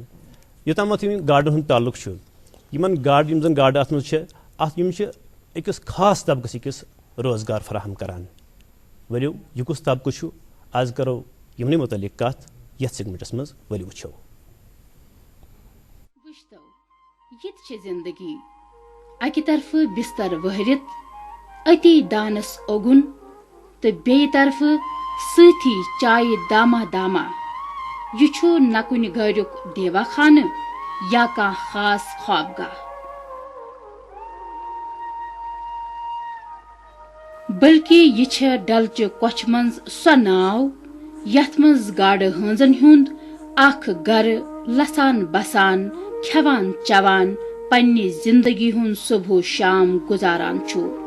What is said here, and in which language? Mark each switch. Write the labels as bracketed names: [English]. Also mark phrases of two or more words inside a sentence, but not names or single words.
[Kashmiri] یوتامتھ گاڈن ہند تعلق گاڈ یم زن گاڈٕ ات مز أکس خاص طبقس أکس روزگار فراہم کران. ورو یہ کس طبقہ آز کرو یمنی متعلق کت یتھ سیگمنٹس مز ورو وچھو. یہ زندگی اکہ طرف بستر وہرت اتی دانس اوگن تو بی طرف سۭتی چائے دامہ دامہ. یہ نہ کن گھرک دیوا خانہ یا کان خاص خوابگاہ, بلکہ یہ ڈلچہ کوچھ منز سو ناو یتھ مز گاڈ ہنزن ہند اخ گر لسان بسان کھیوان چوان پننی زندگی ہند صبح و شام گزاران چھو.